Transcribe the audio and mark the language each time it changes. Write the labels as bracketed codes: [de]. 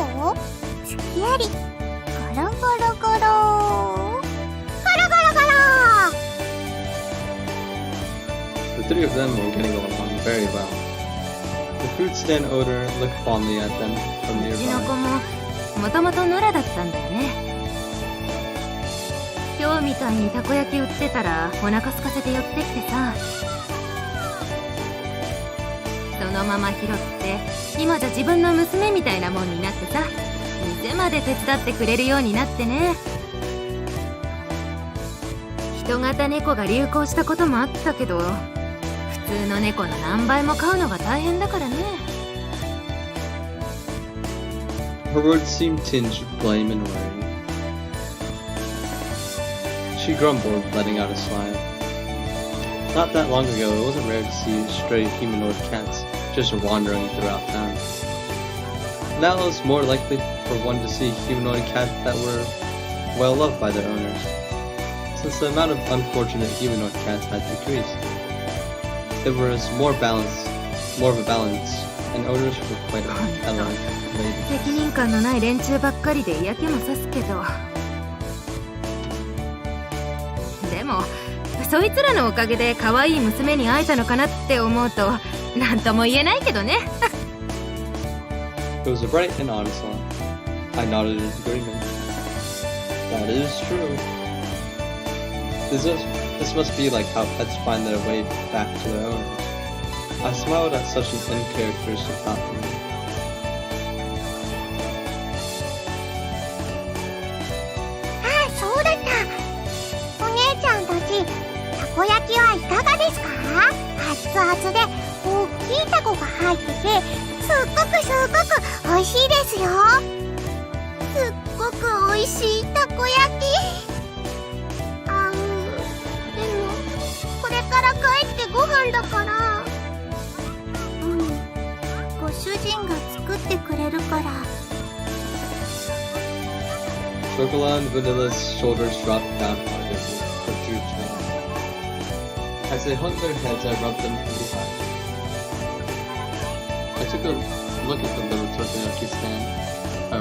[ja] おう、つきあり。ゴロゴロゴロ。ゴロゴロゴロ。 [en] The three of them were getting along very well. The food stand owner looked fondly at them from [ja] うちの子 [en] nearby. [ja] ももともと野良だったんだよね。今日みたいにたこ焼き売ってたらお腹空かせて寄ってきてさ、そのまま拾って今じゃ自分の娘みたいなもんになってさ、店まで手伝ってくれるようになってね。人型猫が流行したこともあったけど、普通の猫の何倍も飼うのが大変だからね。 [en] Her words seemed tinged with blame and worry. She grumbled, letting out a sigh. Not that long ago, it wasn't rare to see stray humanoid cats just wandering throughout town. Now it was more likely for one to see humanoid cats that were well loved by their owners, since the amount of unfortunate humanoid cats had decreased. There was more of a balance, and owners were quite elated. [ja] 責任感のない連中ばっかりで嫌気もさすけど、でもそいつらのおかげで可愛い娘に会えたのかなって思うと何とも言えないけどね。 [en] It was a bright and honest laugh. I nodded in agreement. That is true. This must be like how pets find their way back to their owners. I smiled at such an uncharacteristic compliment. [ja] あ、そうだった。お姉ちゃんたち、たこ焼きはいかがですか？熱々で大きいタコが入ってて、すっごく美味しいですよ。すっごく美味しいたこ焼き。でもこれから帰ってご飯だから。ご主人が作ってくれるから。 [en] Chocolat and Vanilla's shoulders dropped down hard as her drooped down. As they hung their heads, I rubbed them from behind. I took a look at the little takoyaki stand.